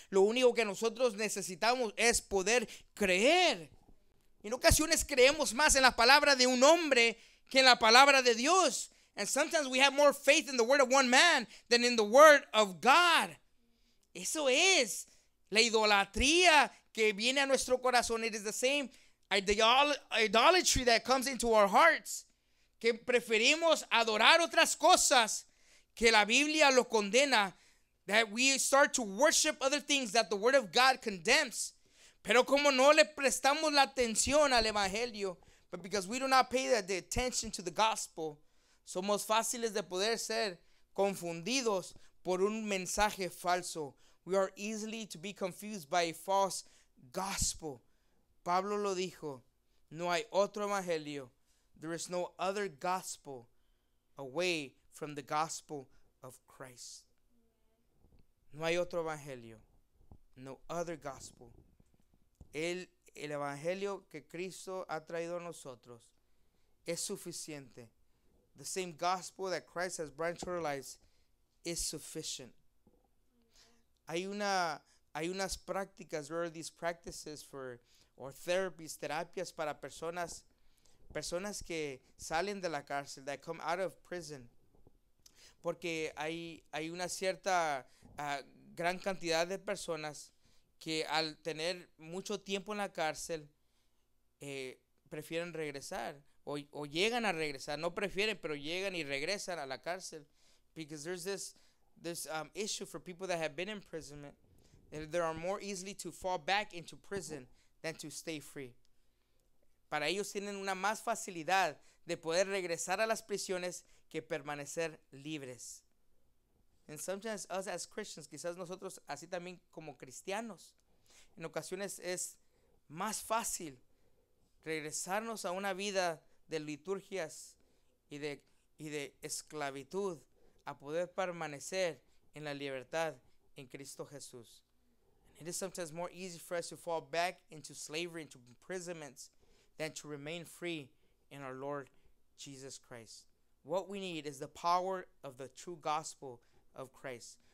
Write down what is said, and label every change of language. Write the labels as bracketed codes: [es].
[es] Lo único que nosotros necesitamos es poder creer. En ocasiones creemos más en la palabra de un hombre que en la palabra de Dios. [en] And sometimes we have more faith in the word of one man than in the word of God. [es] Eso es la idolatría que viene a nuestro corazón. [en] It is the same idolatry that comes into our hearts. [es] Que preferimos adorar otras cosas que la Biblia lo condena. [en] That we start to worship other things that the word of God condemns. [es] Pero como no le prestamos la atención al evangelio, [en] but because we do not pay the attention to the gospel, [es] somos fáciles de poder ser confundidos por un mensaje falso. [en] We are easily to be confused by a false gospel. [es] Pablo lo dijo, no hay otro evangelio. [en] There is no other gospel away from the gospel of Christ. [es] No hay otro evangelio. [en] No other gospel. [es] El evangelio que Cristo ha traído a nosotros es suficiente. [en] The same gospel that Christ has brought into our lives is sufficient. [es] Hay unas prácticas, [en] there are these practices or therapies, [es] terapias para personas que salen de la cárcel, [en] that come out of prison. [es] Porque hay una cierta gran cantidad de personas que al tener mucho tiempo en la cárcel prefieren regresar o llegan a regresar. No prefieren, pero llegan y regresan a la cárcel. [en] Because there's this issue for people that have been in imprisonment. They are more easily to fall back into prison than to stay free. [es] Para ellos tienen una más facilidad de poder regresar a las prisiones que permanecer libres. [en] And sometimes us as Christians, [es] quizás nosotros así también como cristianos, en ocasiones es más fácil regresarnos a una vida de liturgias y de esclavitud a poder permanecer en la libertad en Cristo Jesús. [en] And it is sometimes more easy for us to fall back into slavery, into imprisonments, than to remain free in our Lord Jesus Christ. What we need is the power of the true gospel of Christ.